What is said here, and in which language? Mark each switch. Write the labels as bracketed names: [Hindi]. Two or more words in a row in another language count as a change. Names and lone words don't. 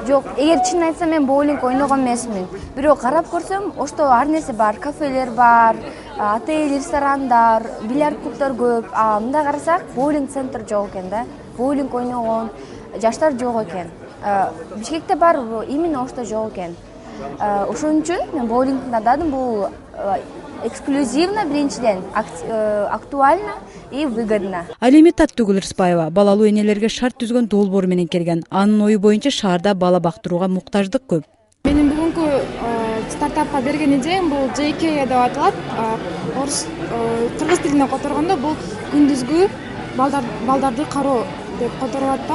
[Kyrgyz] Жок, эгер чынын айтсам мен боулинг ойногон эмесмин. Бирок карап көрсөм, Ошто ар нерсе бар, кафелер бар, отель, ресторандар, бильярд клубдар көп. Мындай карасак, боулинг центр жок экен да. Боулинг ойногон жаштар жок экен. Бишкекте бар, именно Ошто жок экен. Ошон үчүн мен боулингди тандадым. Бул эксклюзивно, биринчиден, [Russian] актуально и выгодно. [Kyrgyz] Ал эми Таттыгүл Рыспаева балалуу энелерге шарт түзгөн долбоор менен келген. Анын ою боюнча шаарда бала бактырууга муктаждык көп. Менин бүгүнкү стартапка берген идеям бул JK деп аталат. Кыргыз тилине которгондо бул күндүзгү балдарды кароо деп которулат дагы.